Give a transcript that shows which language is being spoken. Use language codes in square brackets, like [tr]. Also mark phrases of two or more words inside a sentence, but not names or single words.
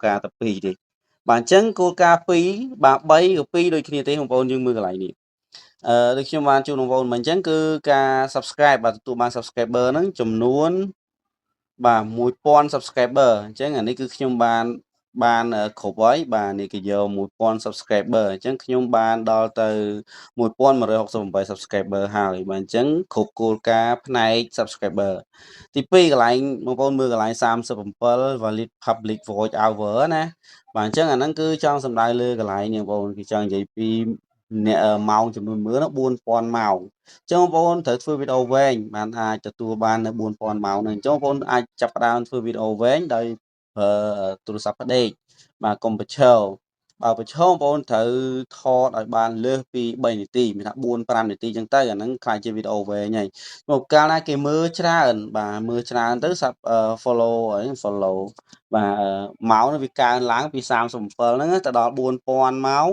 [km] ការណ៍តែ2ទេបាទអញ្ចឹងគោលការណ៍2បាទ3ក៏2ដូចគ្នាទេបងប្អូនយើងមើលកន្លែងនេះដូចខ្ញុំបានជូនបងប្អូនមិញអញ្ចឹងគឺការ subscribe បាទទទួលបាន subscriber ហ្នឹងចំនួនបាទ1000 subscriber អញ្ចឹងអានេះគឺខ្ញុំបានគ្រប់ហើយបាទនេះគេយក1000 subscriber អញ្ចឹងខ្ញុំបានដល់ទៅ1168 subscriber ហើយបាទអញ្ចឹងគ្រប់គោលការណ៍ផ្នែក subscriber ទី2កន្លែងបងប្អូនមើលកន្លែង 37 [en] valid public voice hour [km] ណាបាទអញ្ចឹងអាហ្នឹងគឺចង់សំដៅលើកន្លែងនេះបងប្អូនគឺចង់និយាយពីអ្នកម៉ោងចំនួនមើល4000ម៉ោងអញ្ចឹងបង ប្អូនត្រូវធ្វើវីដេអូវែងបានអាចទទួលបាននៅ4000ម៉ោងហ្នឹងអញ្ចឹងបងប្អូនអាចចាប់ផ្ដើមធ្វើវីដេអូវែងដោយប្រើទូរស័ព្ទផ្ដេកបាទកុំប្រឈរបើប្រឈរបងប្អូនត្រូវថតឲ្យបានលើសពី3នាទីមានថា4-5នាទីអញ្ចឹងទៅអាហ្នឹងខ្លាចជាវីដេអូវែងហើយមកកាលណាគេមើលច្រើនបាទមើលច្រើនទៅសាប់ follow អី follow បាទម៉ោងនោះវាកើនឡើងពី37ហ្នឹងទៅដល់4000ម៉ោង